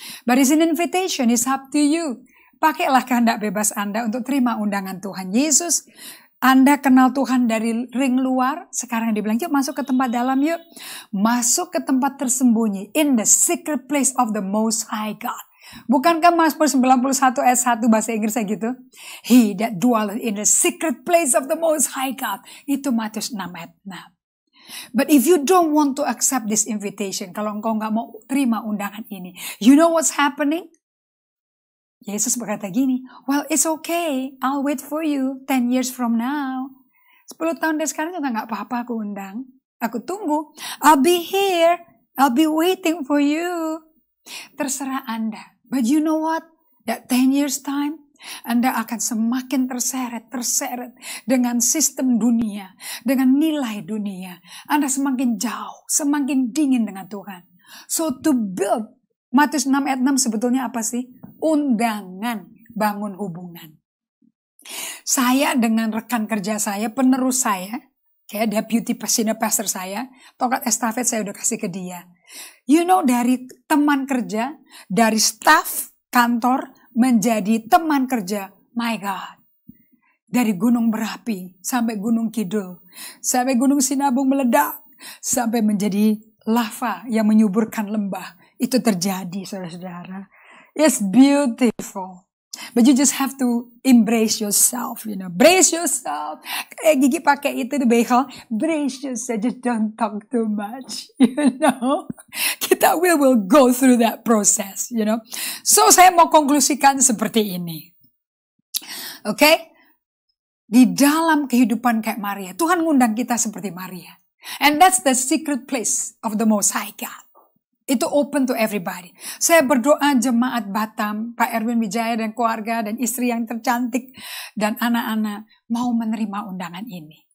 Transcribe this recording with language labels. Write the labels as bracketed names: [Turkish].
[English] But it's an invitation, it's up to you. [Indonesian] Pakailah kehendak bebas Anda untuk terima undangan Tuhan Yesus. Anda kenal Tuhan dari ring luar. Sekarang dibilang, yuk masuk ke tempat dalam yuk. Masuk ke tempat tersembunyi. [English] In the secret place of the Most High God. [Indonesian] Bukankah Mazmur 91 ayat 1 bahasa Inggrisnya gitu? [English] He that dwelleth in the secret place of the Most High God. [Indonesian] Itu Matius 6 ayat 6. [English] But if you don't want to accept this invitation, [Indonesian] kalau engkau gak mau terima undangan ini, [English] you know what's happening? [Indonesian] Yesus berkata gini, [English] well it's okay, I'll wait for you 10 years from now. [Indonesian] 10 tahun dari sekarang juga gak apa-apa aku undang. Aku tunggu. [English] I'll be here, I'll be waiting for you. [Indonesian] Terserah Anda. [English] But you know what? That 10 years time, [Indonesian] Anda akan semakin terseret dengan sistem dunia, dengan nilai dunia. Anda semakin jauh, semakin dingin dengan Tuhan. [English] So to build, [Indonesian] Matius 6 ayat 6 sebetulnya apa sih? Undangan bangun hubungan. Saya dengan rekan kerja saya, penerus saya, kayak deputy senior pastor saya, tongkat estafet saya udah kasih ke dia. [English] You know, [Indonesian] dari teman kerja, dari staff kantor menjadi teman kerja, [English] my God. [Indonesian] Dari gunung berapi sampai gunung kidul, sampai gunung sinabung meledak, sampai menjadi lava yang menyuburkan lembah. Itu terjadi, saudara-saudara. [English] It's beautiful. But you just have to embrace yourself, you know. Brace yourself. [Indonesian] Kayak Gigi pakai itu di behel. [English] Brace yourself, just don't talk too much, you know. Kita will go through that process, you know. So [Indonesian] saya mau konklusikan seperti ini. [English] Okay? [Indonesian] Di dalam kehidupan kayak Maria, Tuhan ngundang kita seperti Maria. [English] And that's the secret place of the Most High God. Itu open to everybody. [Indonesian] Saya berdoa jemaat Batam, Pak Erwin Wijaya dan keluarga dan istri yang tercantik dan anak-anak mau menerima undangan ini.